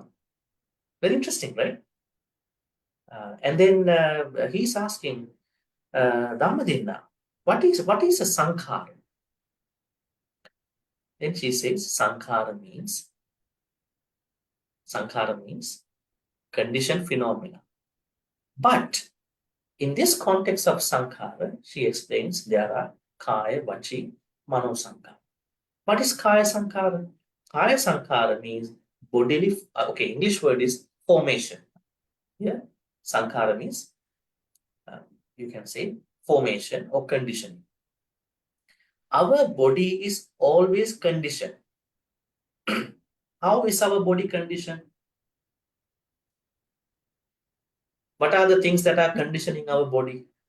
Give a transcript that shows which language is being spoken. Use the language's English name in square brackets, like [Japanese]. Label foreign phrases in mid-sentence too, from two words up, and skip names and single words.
[English] Very interesting, right? And then he's asking Dhammadinna, what is a sankhara? Then she says sankhara means conditioned phenomena. But in this context of sankhara, she explains there are [Pali] kaya, vachi, mano sankhara. [English] What is [Pali] kaya sankhara? Kaya sankhara [English] means bodily, English word is formation. Yeah, sankhara means you can say formation or conditioning. Our body is always conditioned. How is our body conditioned? What are the things that are conditioning our body?